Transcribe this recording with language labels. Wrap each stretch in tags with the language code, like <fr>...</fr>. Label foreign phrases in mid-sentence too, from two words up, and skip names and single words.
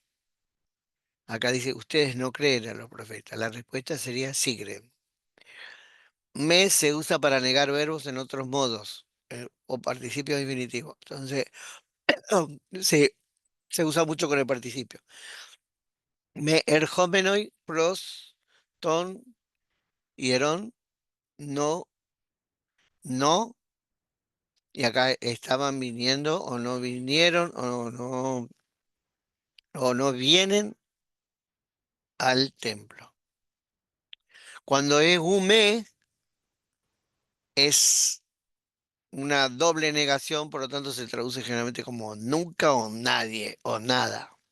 <es>Acá dice, ustedes no creen a los profetas. La respuesta sería sí creen. Me se usa para negar verbos en otros modos o participio infinitivo. Entonces, sí, se usa mucho con el participio.</es> <el>μὴ ἐρχόμενοι πρὸς τὸν ἱερόν</el> <es>no no y acá estaban viniendo o no vinieron o no vienen al templo. Cuando es hume es una doble negación, por lo tanto se traduce generalmente como nunca o nadie o nada.</es>